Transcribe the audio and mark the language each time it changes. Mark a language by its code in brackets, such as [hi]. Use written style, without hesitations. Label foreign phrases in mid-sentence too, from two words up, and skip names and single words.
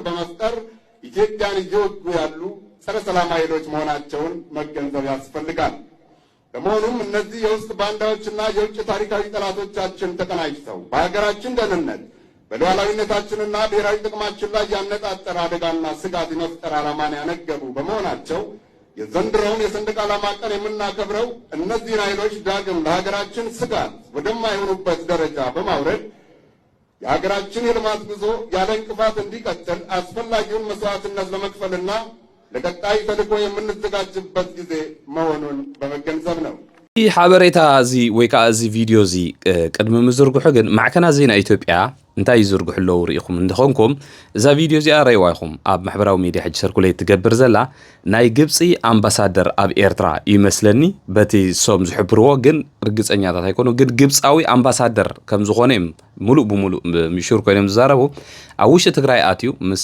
[am] በመፍጠር ኢትዮጵያን እየወጉ ያሉ ጸረ ሰላም ኃይሎች መሆናቸውን መገንዘብ ያስፈልጋል። በመሆኑም እነዚህ የውስጥ ባንዳዎችና የውጭ ታሪካዊ ጠላቶቻችን ተቀናጅተው በሀገራችን ደህንነት በሉዓላዊነታችንና ብሔራዊ ጥቅማችን ላይ ያነጣጠረ አደጋና ስጋት የመፍጠር ዓላማን ያነገቡ በመሆናቸው የዘንድሮውን የሰንደቅ ዓላማ ቀን የምናከብረው እነዚህን ኃይሎች ዳግም ለሀገራችን ስጋት ወደማይሆኑበት ደረጃ በማውረድ የሀገራችን የልማት ጉዞ ያለ እንቅፋት እንዲቀጥል አስፈላጊውን መስዋዕትነት ለመክፈልና ለቀጣይ ተልዕኮ የምንዘጋጅበት ጊዜ መሆኑን በመገንዘብ ነው። [ti] ይህ ሓበሬታ እዚ ወይ ከዓ እዚ ቪድዮ እዚ ቅድሚ ምዝርግሑ ግን ማዕከና ዜና ኢትዮጵያ እንታይ ይዝርግሑ ኣለዉ ርኢኹም እንተኾንኩም እዛ ቪድዮ እዚኣ ረእይዋ ኢኹም ኣብ ማሕበራዊ ሚድያ ሕጂ ሰርኩሌት ትገብር ዘላ ናይ ግብፂ ኣምባሳደር ኣብ ኤርትራ ይመስለኒ በቲ ሶም ዝሕብርዎ ግን ርግፀኛታት ኣይኮኑ ግን ግብፃዊ ኣምባሳደር ከም ዝኾነ እዮም ሙሉእ ብሙሉእ ምሹር ኮይኖም ዝዛረቡ ኣብ ውሽጢ ትግራይ ኣትዩ ምስ